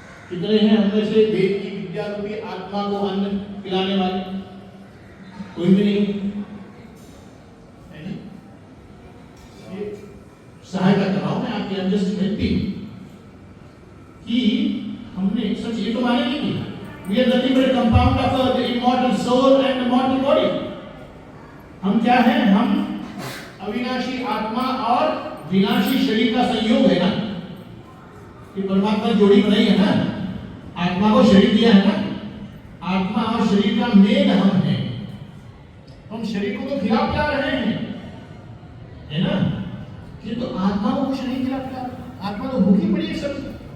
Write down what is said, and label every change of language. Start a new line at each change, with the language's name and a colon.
Hindi: कितने हैं हमने से वेद की विद्या रूपी आत्मा को अन्न खिलाने वाले? कोई भी नहीं है जी? सहायता कर रहा हूं मैं आपकी,
English: just helping,
Hindi: कि हमने सच ये तो माने नहीं किया।
English: We are nothing but a compound of the immortal soul and the mortal body.
Hindi: हम क्या हैं? हम अविनाशी आत्मा और विनाशी शरीर का संयोग है ना, कि परमात्मा जोड़ी बनाई है ना, आत्मा को शरीर दिया है ना, आत्मा और शरीर का मेल हम हैं। हम शरीर को तो खिला पिला रहे हैं, है ना, कि तो आत्मा को कुछ नहीं खिला पिला, आत्मा तो भूखी पड़ी है सब।